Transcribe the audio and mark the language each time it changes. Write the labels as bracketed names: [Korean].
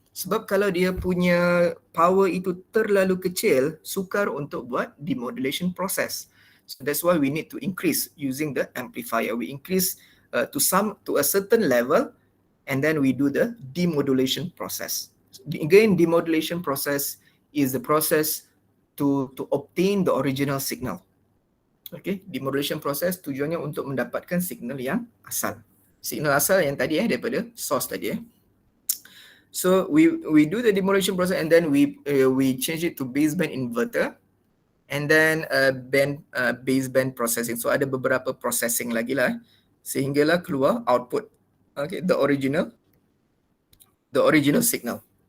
[Malay] Sebab kalau dia punya power itu terlalu kecil, sukar untuk buat demodulation process. [English] So that's why we need to increase using the amplifier. We increase to a certain level, and then we do the demodulation process. Again, demodulation process is the process to obtain the original signal. [Malay] Okay, demodulation process tujuannya untuk mendapatkan signal yang asal. Signal asal yang tadi daripada source tadi. [English] So we do the demodulation process, and then we change it to baseband inverter, and then baseband processing. [Malay] So ada beberapa processing lagi lah sehinggalah keluar output. [English] Okay, the original signal.